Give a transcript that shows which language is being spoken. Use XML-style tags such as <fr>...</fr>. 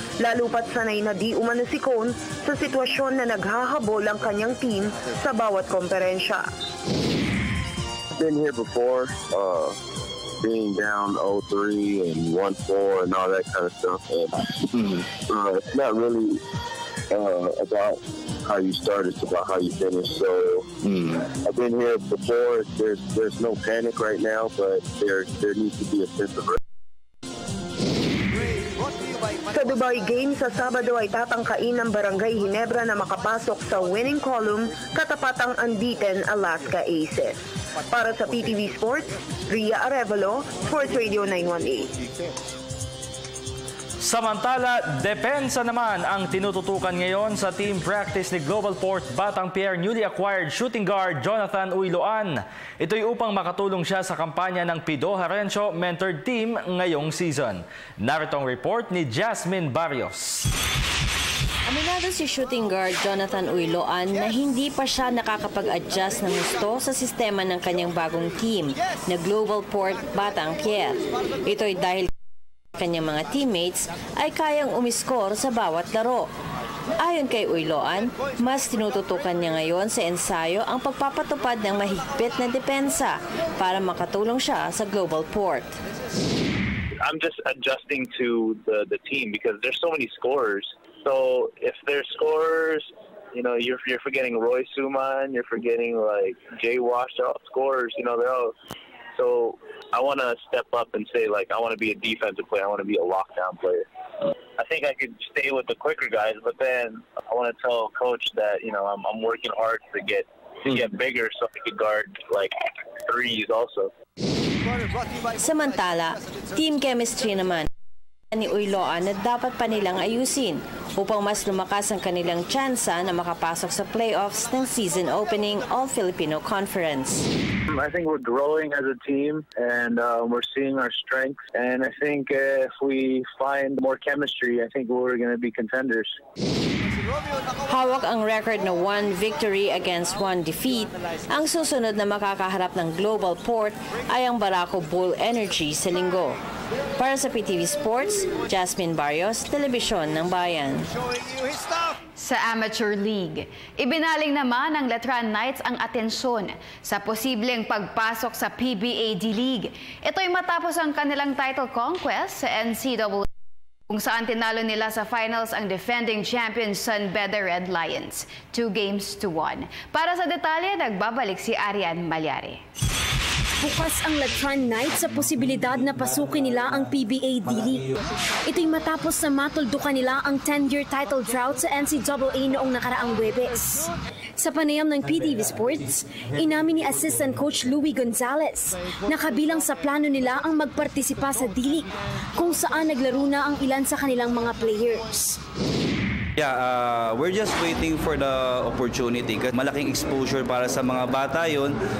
<tl>Lalo pat sanay na di umano si Cone sa sitwasyon na naghahabol ang kanyang team sa bawat komperensya.</tl> <en>Been here before, being down 0-3 and 1-4 and all that kind of stuff. And, it's not really about how you start, it's about how you finish. So I've been here before. There's no panic right now, but there needs to be a sense of rest.</en> <tl>Sa Dubai Games sa Sabado ay tatangkain ng Barangay Ginebra na makapasok sa winning column katapat ang unbeaten Alaska Aces. Para sa PTV Sports, Ria Arevalo, Sports Radio 918. Samantala, depensa naman ang tinututukan ngayon sa team practice ni Global Port Batang Pier newly acquired shooting guard Jonathan Uyloan. Ito'y upang makatulong siya sa kampanya ng Pido Harencio mentored team ngayong season. Narito ang report ni Jasmine Barrios. Aminado si shooting guard Jonathan Uyloan na hindi pa siya nakakapag-adjust ng gusto sa sistema ng kanyang bagong team na Global Port Batang Pier. Ito'y dahil kanyang mga teammates ay kayang umiskor sa bawat laro. Ayon kay Uyloan, mas tinututukan niya ngayon sa ensayo ang pagpapatupad ng mahigpit na depensa para makatulong siya sa Global Port.</tl> <en>I'm just adjusting to the team because there's so many scorers. So if there's scorers, you know, you're forgetting Roy Suman, you're forgetting like Jay Wash, they're all scorers, you know, they're all. So I want to step up and say, like, I want to be a defensive player. I want to be a lockdown player. I think I could stay with the quicker guys, but then I want to tell Coach that, you know, I'm working hard to get bigger so I could guard, like, threes also.</en> <tl>Samantala, team chemistry naman ni Uyloan na dapat pa nilang ayusin upang mas lumakas ang kanilang tsansa na makapasok sa playoffs ng season opening All-Filipino Conference.</tl> <en>I think we're growing as a team and we're seeing our strengths. And I think if we find more chemistry, I think we're going to be contenders.</en> <tl>Hawak ang record na 1 victory against 1 defeat. Ang susunod na makakaharap ng Global Port ay ang Barako Bull Energy sa linggo. Para sa PTV Sports, Jasmine Barrios, Telebisyon ng Bayan. Sa Amateur League, ibinaling naman ng Letran Knights ang atensyon sa posibleng pagpasok sa PBA D-League. Ito'y matapos ang kanilang title conquest sa NCAA, kung saan tinalo nila sa finals ang defending champion San Beda Red Lions, 2-1. Para sa detalye, nagbabalik si Arian Malyari. Bukas ang Latran Knights sa posibilidad na pasukin nila ang PBA D-League. Ito'y matapos na matuldukan nila ang 10-year title drought sa NCAA noong nakaraang Huwebes. Sa panayam ng PTV Sports, inamin ni Assistant Coach Louie Gonzalez na kabilang sa plano nila ang magpartisipa sa D-League kung saan naglaro na ang ilan sa kanilang mga players.</tl> <en>Yeah, we're just waiting for the opportunity.</en> <tl>Malaking exposure para sa mga bata yun.</tl>